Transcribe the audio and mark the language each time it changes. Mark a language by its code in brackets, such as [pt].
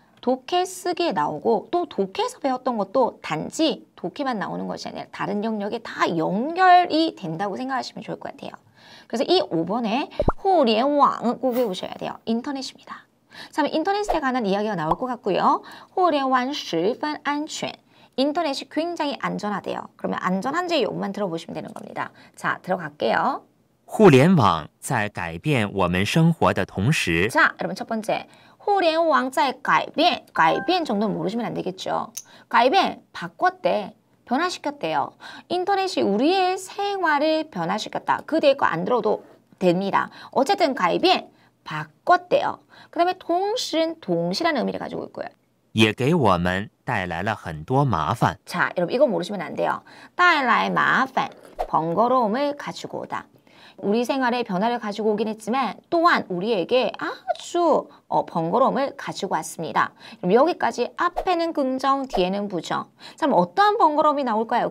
[ko] 독해 쓰기에 나오고 또 독해에서 배웠던 것도 단지 독해만 나오는 것이 아니라 다른 영역에 다 연결이 된다고 생각하시면 좋을 것 같아요. 그래서 이 5번에 후리왕은 꼭 외우셔야 돼요. 인터넷입니다. 자, 인터넷에 관한 이야기가 나올 것 같고요. [zh] 互联网十分安全. [ko] 인터넷이 굉장히 안전하대요. 그러면 안전한지 요것만 들어보시면 되는 겁니다. 자, 들어갈게요. [zh] 互联网在改变我们生活的同时， [ko] 자, 여러분 첫 번째. [zh] 互联网在改变. [ko] 改变 정도는 모르시면 안 되겠죠. 改变, 바꿨대. 변화시켰대요. 인터넷이 우리의 생활을 변화시켰다. 그 뒤에 거 안 들어도 됩니다. 어쨌든 改变, 바꿨대요. 그 다음에 동시는 동시라는 의미를 가지고 있고요. [zh] 也给我们带来了很多麻烦。 [ko] 자, 여러분 이거 모르시면 안 돼요. [zh] 带来麻烦, [ko] 번거로움을 가지고 오다. 우리 생활에 변화를 가지고 오긴 했지만 또한 우리에게 아주 번거로움을 가지고 왔습니다. 그럼 여기까지 앞에는 긍정, 뒤에는 부정. 자, 그럼 어떠한 번거로움이 나올까요?